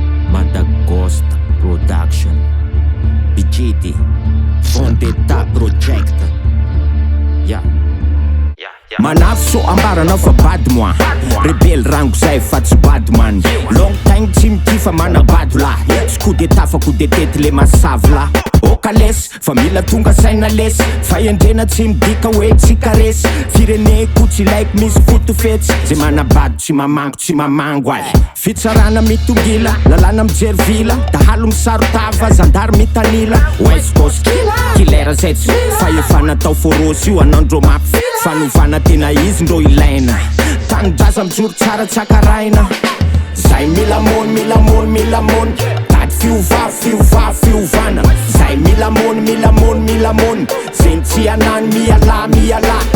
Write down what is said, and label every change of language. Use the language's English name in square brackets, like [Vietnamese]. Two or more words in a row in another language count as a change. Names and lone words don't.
[Malagasy] Madagost Production, Pichiti, Vendetta Project. Ya. Ya, ya. Manafo so ambaranao fa bady moi. Rebelle rango zay fa tsy bady man. [English] Long time [Malagasy] tsy mikifa mana bady lahy. Tsy [French] coup d'état [Malagasy] fa [French] coup d'état [Malagasy] le masavy lahy. Oka lesy, fa mila tonga saina lesy. Fa endrena tsy midika hoe tsy karesy. Fireneko tsy like misy foto fetsy. Zay mana bady tsy mamango, tsy mamango ay. Fitsarana mitongila, lalana mijery vila. Dahalo misarotava, zandary mitanila. [English] West Coast killer, killer [Malagasy] zay tsy fa efa natao forosy io anandro mafy. Fanovana tena izy ndro ilaina. Tanindraza mijoro tsara tsakaraina. Zay mila mony, mila mony, mila mony. Tady fiova, fiova, fiovana. Zay mila mony, mila mony, mila mony. Zay ny tsy anany miala, miala.